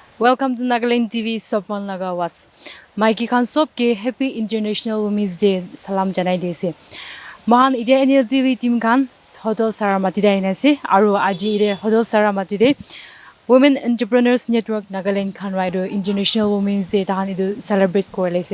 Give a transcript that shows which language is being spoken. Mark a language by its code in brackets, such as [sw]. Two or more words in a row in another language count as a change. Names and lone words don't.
[en] Welcome to Nagaland TV [nag] Sopman Lagawas. Mikey Kansop ke [en] Happy International Women's Day [nag] salam janai dese. Mahan ide NLTV team kan Hotel Saramati da inase aru aji ide Hotel Saramati de Women Entrepreneurs Network Nagaland kan rider International Women's Day tahan idu celebrate korelese.